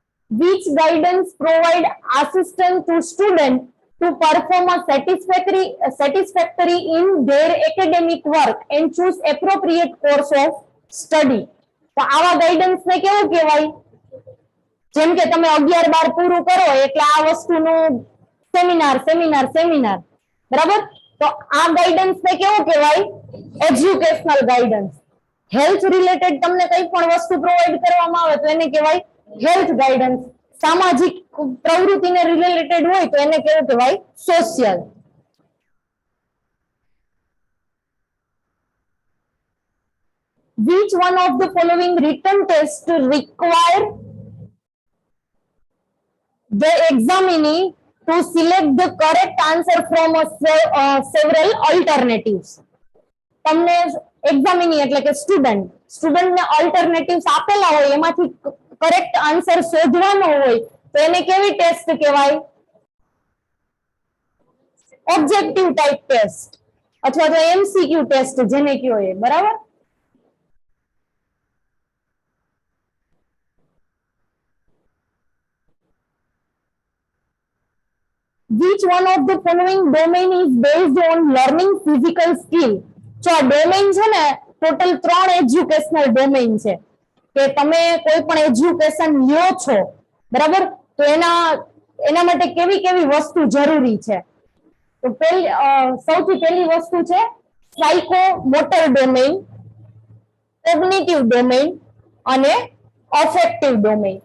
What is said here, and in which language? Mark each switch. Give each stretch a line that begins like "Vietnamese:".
English: Which guidance provide assistance to student to perform a satisfactory in their academic work and choose appropriate course of study.
Gujarati: તો આવા guidance ને કેવું કહેવાય? જેમ કે તમે 11-12 પૂરું કરો એટલે આ વસ્તુનું સેમિનાર. બરાબર, તો આ ગાઈડન્સ ને કેવું કહેવાય? Educational guidance. હેલ્થ રિલેટેડ તમને કંઈ પણ વસ્તુ પ્રોવાઈડ કરવામાં આવે તો એને કહેવાય હેલ્થ ગાઈડન્સ. સામાજિક પ્રવૃત્તિને રિલેટેડ હોય તો એને કેવું કહેવાય? Social.
English: Which one of the following written tests require the examinee to select the correct answer from several alternatives?
Gujarati: તમને એક્ઝામિની એટલે કે સ્ટુડન્ટને ઓલ્ટરનેટિવ્સ આપેલા હોય, એમાંથી કરેક્ટ આન્સર શોધવાનો હોય તો એને કેવી ટેસ્ટ કહેવાય? ઓબ્જેક્ટિવ ટાઈપ ટેસ્ટ અથવા તો MCQ ટેસ્ટ જેને કયો એ. બરાબર,
English: which one of the following domain is based on learning physical skill?
Gujarati: જો આ ડોમેન છે ને, ટોટલ 3 એજ્યુકેશનલ ડોમેન છે કે તમે કોઈ પણ એજ્યુકેશન લ્યો છો. બરાબર, તો એના માટે કેવી કેવી વસ્તુ જરૂરી છે? તો સૌથી પહેલી વસ્તુ છે psycho motor domain, cognitive domain અને અફેક્ટિવ ડોમેઇન.